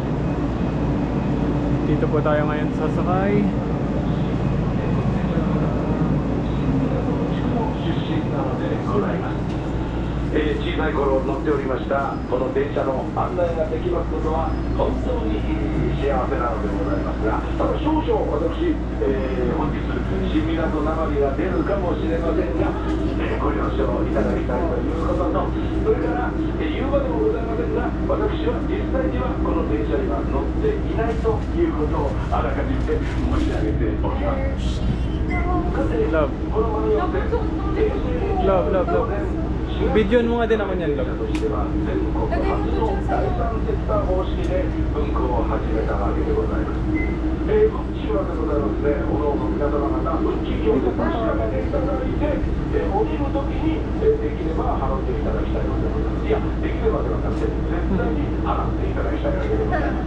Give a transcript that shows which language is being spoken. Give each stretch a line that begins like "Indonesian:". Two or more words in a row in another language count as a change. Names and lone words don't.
Filipino: Dito po tayo ngayon sasakay.
Japanese: 小さい頃乗っておりましたこの電車の案内ができますことは本当に幸せなのでございますが、ただ少々私、本日新港なまりが出るかもしれませんが、ご了承いただきたいということと、それから言うまでもございませんが、私は実際にはこの電車には乗っていないということをあらかじめ申し上げております。
English: Love. Love, love, love.
Filipino: Videoan mo nga din ako niyan, love.
Japanese: 第三セクター方式で運行を始めたわけでございます。こちらでございますね、おのおの皆様方、運賃表で差し上げていただいて、降りるときにできれば払っていただきたいのでございます。いや、できればではなくて、絶対に払っていただきたいわけでございます。